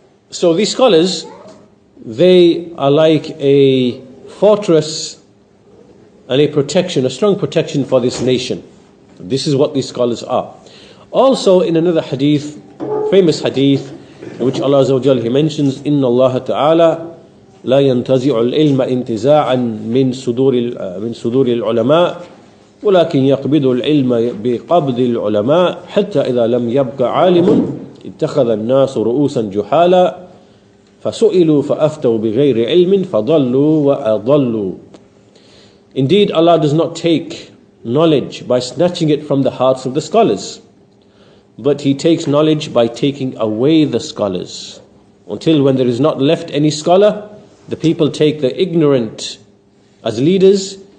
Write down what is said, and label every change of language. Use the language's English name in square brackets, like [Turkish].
[English] So these scholars, they are like a fortress and a protection, a strong protection for this nation. This is what these scholars are. Also in another hadith, famous hadith, in which Allah Azza wa Jalla, He mentions, [Arabic] إِنَّ اللَّهَ تَعَالَى لَا يَنْتَزِعُ الْعِلْمَ انْتِزَاعًا مِنْ صُدُورِ الْعُلَمَاءِ ولكن يقبض العلم بقبض العلماء حتى إذا لم يبق عالم اتخذ الناس رؤوسا جحالا فسئلوا فأفتوا بغير علم فضلوا وأضلوا. [English] Indeed, Allah does not take knowledge by snatching it from the hearts of the scholars, but He takes knowledge by taking away the scholars. Until when there is not left any scholar, the people take the ignorant as leaders.